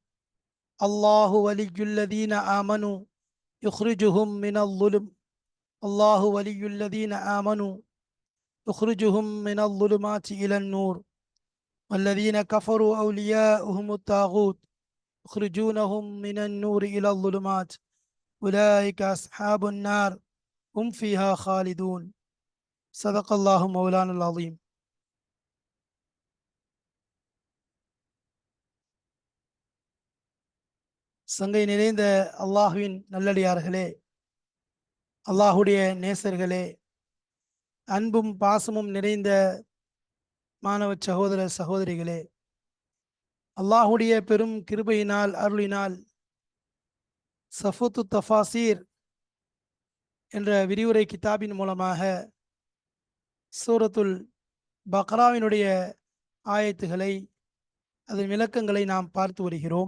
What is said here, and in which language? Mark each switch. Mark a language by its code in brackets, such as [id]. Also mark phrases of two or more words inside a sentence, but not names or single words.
[ar] الله ولي الذين آمنوا يخرجهم من الظلم الله ولي الذين آمنوا يخرجهم من الظلمات إلى النور والذين كفروا أولياؤهم الطاغوت يخرجونهم من النور إلى الظلمات أولئك أصحاب النار هم فيها خالدون. صدق الله مولانا العظيم. [ta] சங்கை நிறைந்த அல்லாஹுவின் நல்லடியார்களே, அல்லாஹுடைய நேசர்களே, அன்பும் பாசமும் நிறைந்த மாணவ சகோதர சகோதரிகளே, அல்லாஹுடைய பெரும் கிருபையினால் அருளினால் சஃபுத்து தஃபாசீர் என்ற விரிவுரை கிதாபின் மூலமாக சூரத்துல் பக்ராவினுடைய ஆயத்துகளை, அதன் விளக்கங்களை நாம் பார்த்து வருகிறோம்.